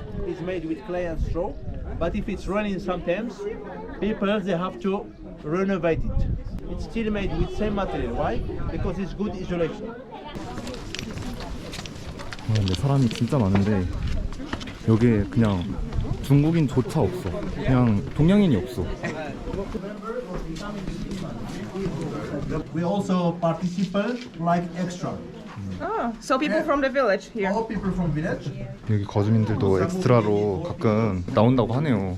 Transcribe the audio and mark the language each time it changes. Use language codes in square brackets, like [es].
[en] it's made with clay and straw. But if it's raining sometimes, people they have to renovate it. It's still made with same material. Why? Because it's good isolation. [ko] 근데 사람이 진짜 많은데 여기에 그냥 중국인조차 없어. 그냥 동양인이 없어. [en] We also participate like extra. Oh, so people from the village here. All people from village. [ko] 여기 거주민들도 엑스트라로 가끔 나온다고 하네요.